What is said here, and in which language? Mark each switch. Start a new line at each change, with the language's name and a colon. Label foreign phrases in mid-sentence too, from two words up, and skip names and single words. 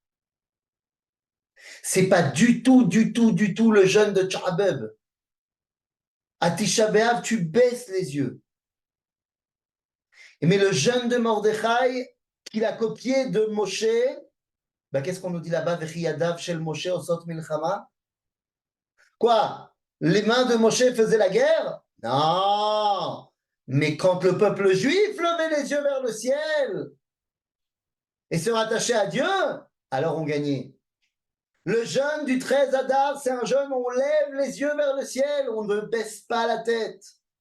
French: C'est pas du tout le jeûne de Tchabeb. À Tisha B'Av, tu baisses les yeux. Mais le jeûne de Mordechai, qu'il a copié de Moshe, qu'est-ce qu'on nous dit là-bas?
Hebrew: Vechiyadav shel Moshe osot milchama.
French: Quoi? Les mains de Moshe faisaient la guerre? Non. Mais quand le peuple juif levait les yeux vers le ciel et se rattachait à Dieu, alors on gagnait. Le jeûne du 13 Adar, c'est un jeûne où on lève les yeux vers le ciel, on ne baisse pas la tête.